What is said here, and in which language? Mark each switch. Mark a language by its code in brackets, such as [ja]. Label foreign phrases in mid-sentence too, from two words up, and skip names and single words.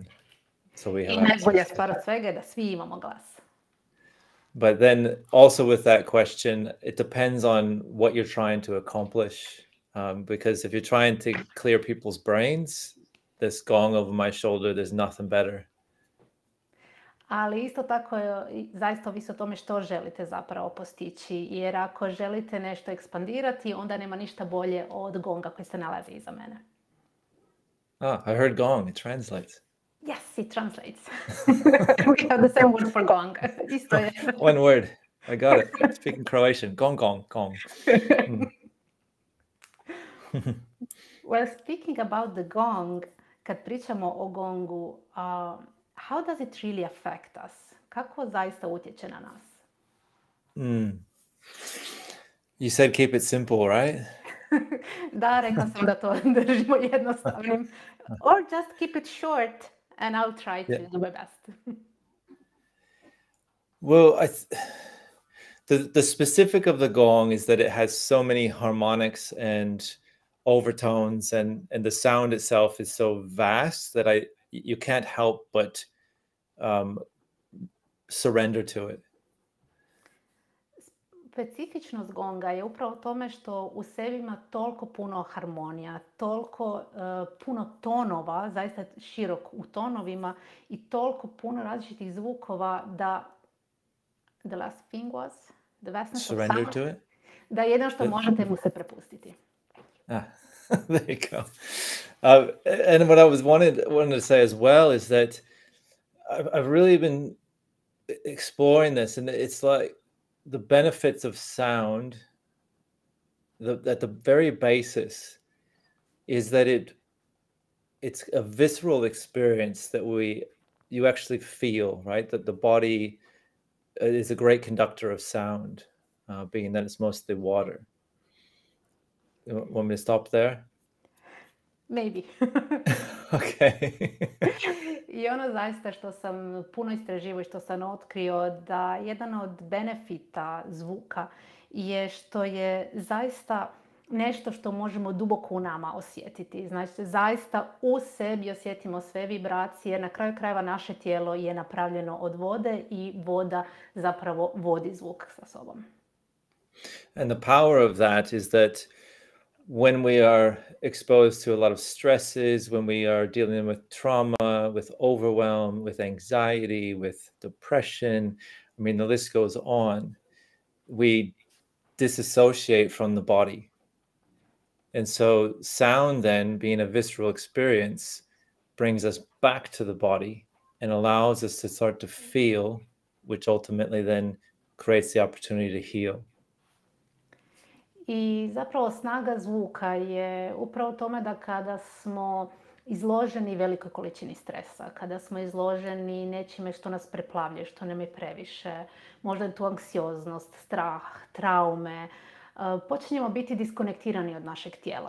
[en] So we have [hr] I najbolja stvar od svega je da svi imamo glas. [en] But then also with that question, it depends on what you're trying to accomplish. Because if you're trying to clear people's brains, this gong over my shoulder, there's nothing better. [hr] Ali isto tako je, zaista ovisi o tome što želite zapravo postići. Jer ako želite nešto ekspandirati, onda nema ništa bolje od gonga koji se nalazi iza mene. [en] I heard gong, it translates. Yes, it translates. We have the same word for gong. [hr] Isto je. [en] One word. I got it. Speaking Croatian. Gong, gong, gong. Well, speaking about the gong, [hr] kad pričamo o gongu, [en] how does it really affect us? [hr] Kako zaista utječe na nas? [en] You said keep it simple, right? [hr] Da, rekla sam da to držimo jednostavnim. [en] Or just keep it short and I'll try to do my best. Well, the specific of the gong is that it has so many harmonics and overtones, and the sound itself is so vast that you can't help but surrender to it. [hr] Specifičnost gonga je upravo tome što u sebi ima toliko puno harmonija, toliko puno tonova, zaista širok u tonovima i toliko puno različitih zvukova da [en] the last thing was the vastness surrender of sound, to it. [hr] Da jedno što možete mu se prepustiti. [en] There you go. And what I was wanted to say as well is that I've really been exploring this, and it's like the benefits of sound. At the very basis is that it's a visceral experience that you actually feel, right? That the body is a great conductor of sound, being that it's mostly water. You want me to stop there? Maybe. Okay. [hr] I ono zaista što sam puno istraživao i što sam otkrio da jedan od benefita zvuka je što je zaista nešto što možemo duboko u nama osjetiti. Znači, zaista u sebi osjetimo sve vibracije. Na kraju krajeva naše tijelo je napravljeno od vode i voda zapravo vodi zvuk sa sobom. [en] And the power of that is that when we are exposed to a lot of stresses, when we are dealing with trauma, with overwhelm, with anxiety, with depression, I mean, the list goes on, we disassociate from the body. And so sound then, being a visceral experience, brings us back to the body and allows us to start to feel, which ultimately then creates the opportunity to heal. [hr] I zapravo snaga zvuka je upravo tome da kada smo izloženi velikoj količini stresa, kada smo izloženi nečime što nas preplavlja, što nam je previše, možda je tu anksioznost, strah, traume, počinjemo biti diskonektirani od našeg tijela.